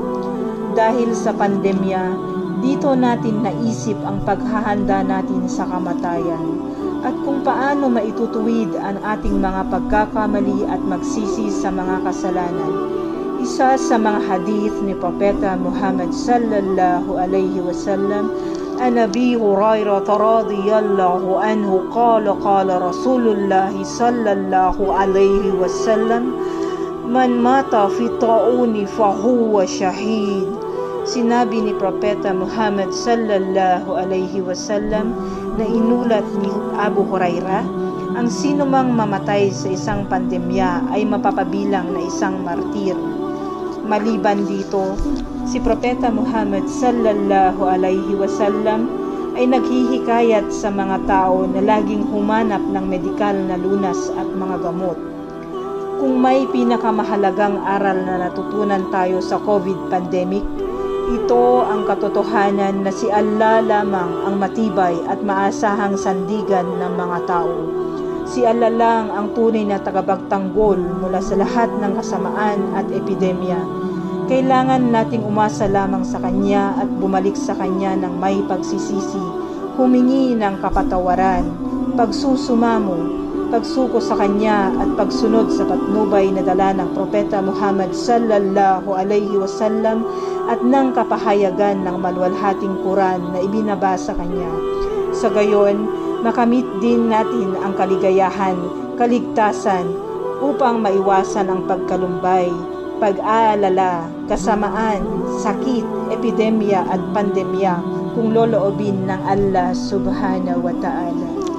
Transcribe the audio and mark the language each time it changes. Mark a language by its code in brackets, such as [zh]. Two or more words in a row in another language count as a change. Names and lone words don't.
[tl] Dahil sa pandemya, dito natin naisip ang paghahanda natin sa kamatayan at kung paano maitutuwid ang ating mga pagkakamali at magsisi sa mga kasalanan. Isa sa mga hadith ni Propeta Muhammad [ar] صلى الله عليه وسلم، عن أبي هريرة رضي الله عنه قال رسول الله صلى الله عليه وسلم، من مات في الطاعون فهو شهيد. [tl] Sinabi ni Propeta Muhammad [ar] صلى الله عليه وسلم [tl] na inulat ni Abu Hurairah, ang sino mang mamatay sa isang pandemya ay mapapabilang na isang martir. Maliban dito, si Propeta Muhammad [ar] صلى الله عليه وسلم [tl] ay naghihikayat sa mga tao na laging humanap ng medikal na lunas at mga gamot. Kung may pinakamahalagang aral na natutunan tayo sa COVID pandemic, ito ang katotohanan na si Allah lamang ang matibay at maasahang sandigan ng mga tao. Si Allah lang ang tunay na tagapagtanggol mula sa lahat ng kasamaan at epidemya. Kailangan nating umasa lamang sa Kanya at bumalik sa Kanya ng may pagsisisi, humingi ng kapatawaran, pagsusumamo, pagsuko sa Kanya at pagsunod sa patnubay na dala ng Propeta Muhammad [ar] صلى الله عليه وسلم [tl] at ng kapahayagan ng maluwalhating Quran na ibinaba sa Kanya. Sa gayon, makamit din natin ang kaligayahan, kaligtasan upang maiwasan ang pagkalumbay, pag-aalala, kasamaan, sakit, epidemya at pandemya kung loloobin ng Allah [ar] سبحانه وتعالى.